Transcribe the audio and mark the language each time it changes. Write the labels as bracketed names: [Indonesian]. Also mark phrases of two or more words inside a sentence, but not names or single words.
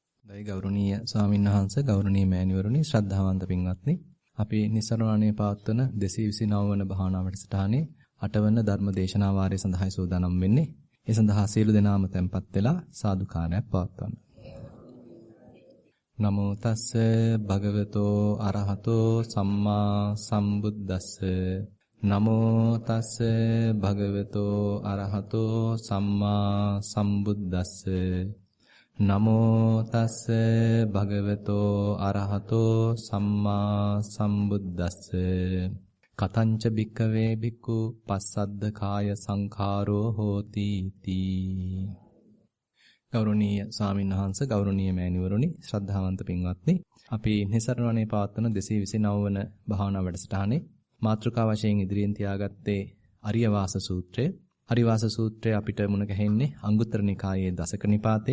[Sinhala] ගෞරවනීය ස්වාමීන් වහන්සේ ගෞරවනීය මෑණිවරුනි ශ්‍රද්ධාවන්ත පින්වත්නි අපි නිසරණණේ පවත්වන 229 වන භාවනා වැඩසටහනේ 8 වන ධර්ම දේශනා වාරය සඳහායි සූදානම් වෙන්නේ. ඒ සඳහා සියලු දෙනාම tempත් වෙලා සාදුකාරයක් පවත්වන්න. [Pali] නමෝ තස්ස භගවතෝ අරහතෝ සම්මා සම්බුද්දස්ස නමෝ තස්ස භගවතෝ අරහතෝ සම්මා සම්බුද්දස්ස නමෝ තස්ස භගවතෝ අරහතෝ සම්මා සම්බුද්දස්ස කතංච භික්ඛවේ භික්ඛු පස්සද්ද කාය සංඛාරෝ හෝති තී. [Sinhala] ගෞරවනීය ස්වාමීන් වහන්සේ ගෞරවනීය මෑණිවරුනි ශ්‍රද්ධාවන්ත පින්වත්නි අපි නිසරණවනේ පවත්වන 229 වන භාවනා වැඩසටහනේ මාතෘකා වශයෙන් ඉදිරියෙන් තියාගත්තේ අරියවාස සූත්‍රය. අරියවාස සූත්‍රය අපිට මුණ ගැහෙන්නේ අංගුත්තර නිකායේ දසක නිපාතේ.